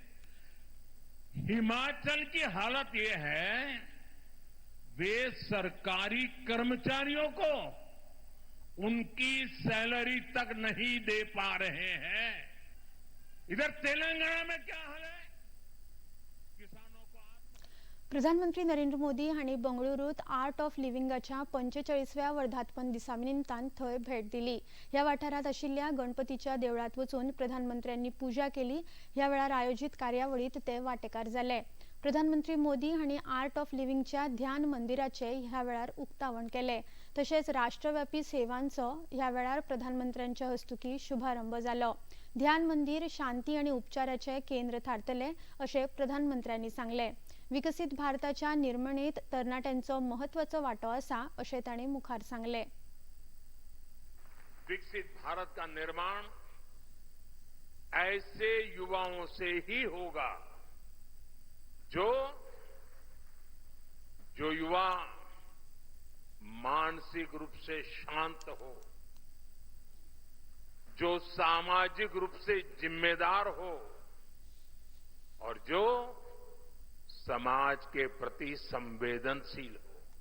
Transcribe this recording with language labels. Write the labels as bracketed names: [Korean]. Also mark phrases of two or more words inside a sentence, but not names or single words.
[Hindi] हिमाचल की हालत ये है, वे सरकारी कर्मचारियों को उनकी सैलरी तक नहीं दे पा रहे हैं. इधर तेलंगाना में क्या हाल है? किसानों को [Konkani] प्रधानमंत्री नरेंद्र मोदी हांणी बंगळुरूत आर्ट ऑफ लिव्हिंगाच्या 45व्या वर्धापन दिसा निमतान थंय भेट दिली. ह्या वाठारात आशिल्ल्या गणपतीच्या देवळात वचून प्रधानमंत्र्यांनी पूजा केली. ह्या वेळार आयोजित कार्यावळीत ते वांटेकार जाले. प्रधानमंत्री मोदी हांणी आर्ट ऑफ लिव्हिंगच्या ध्यान मंदिराचे ह्या वेळार उक्तावण केले. तशेंच राष्ट्रव्यापी सेवांचो ह्या वेळार प्रधानमंत्र्यांच्या हस्तुकी शुभारंभ जालो. ध्यान मंदिर शांती आणि उपचाराचे केंद्र थारतले अशें प्रधानमंत्र्यांनी सांगले. विकसित भारताच्या निर्मणेत तरणाट्यांचो महत्वाचो वाटो आसा अशें तांणी मुखार सांगले. [Hindi] विकसित भारत का निर्माण ऐसे युवाओं से ही होगा जो युवा मानसिक रूप से शांत हो, जो सामाजिक रूप से जिम्मेदार हो और जो समाज के प्रति संवेदनशील हो.